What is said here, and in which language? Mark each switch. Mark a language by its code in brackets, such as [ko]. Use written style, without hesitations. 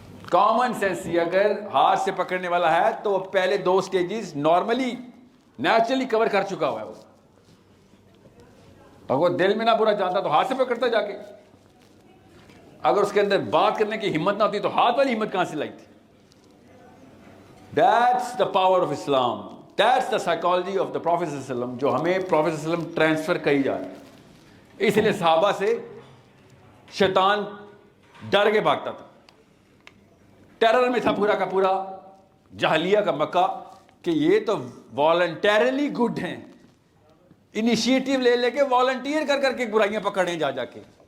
[ur] Common sense اگر ہاتھ سے پکڑنے والا ہے تو وہ پہلے 2 سٹیجز نارملی نیچرلی کور کر چکا ہوا ہے. وہ اگر دل میں نہ برا جانتا تو ہاتھ سے پکڑتا جا کے. اگر اس کے اندر بات کرنے کی ہمت نہ ہوتی تو ہاتھ والی ہمت کہاں سے لائی تھی. [en] That's the power of Islam. That's the psychology of the Prophet صلی اللہ علیہ وسلم [ur] جو ہمیں Prophet صلی اللہ علیہ وسلم ٹرانسفر کری جا رہی ہے. اس لیے صحابہ سے شیطان ڈر کے بھاگتا تھا. ٹیرر میں تھا پورا کا پورا جاہلیہ کا مکہ کہ یہ تو والنٹیرلی گڈ ہیں، انیشیٹو لے کے والنٹیئر کر کے برائیاں پکڑیں جا کے.